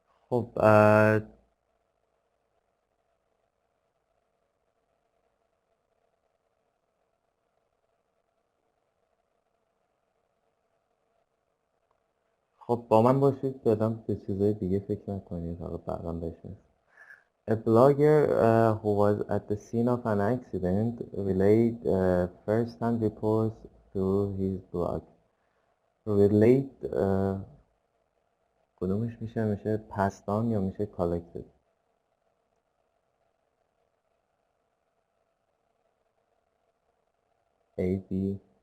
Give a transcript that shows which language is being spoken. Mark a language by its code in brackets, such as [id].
[fa] خب خب با من باشید، فعلا به چیزای دیگه فکر نکنید، حالا بعدا بشه. [en] A blogger who was at the scene of an accident relayed first-hand reports through his blog. [fa] Relate کدومش میشه پستان یا میشه collected؟ A, B.